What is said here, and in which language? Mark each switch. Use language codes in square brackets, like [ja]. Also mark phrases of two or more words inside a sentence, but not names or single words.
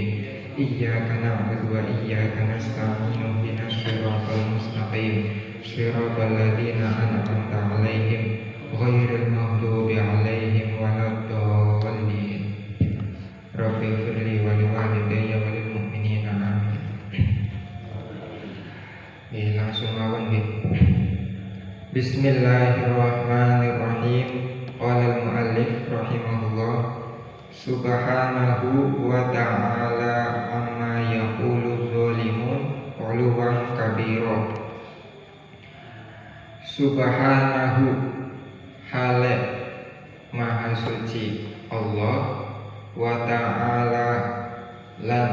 [ar] إياك نعبد وإياك نستعين. اهدنا الصراط المستقيم. صراط الذين أنعمت عليهم غير المغضوب عليهم ولا الضالين. رب اغفر لي ولوالدي وللمؤمنين آمين. [jv] Langsung mawon nggih. [ar] Bismillahirrahmanirrahim. قال المؤلف رحمه الله، سبحانه وتعالى عما يقول الظالمون علوا كبيرا. Subhanahu, [jv] hale maha suci Allah, [ar] وتعالى [jv] lan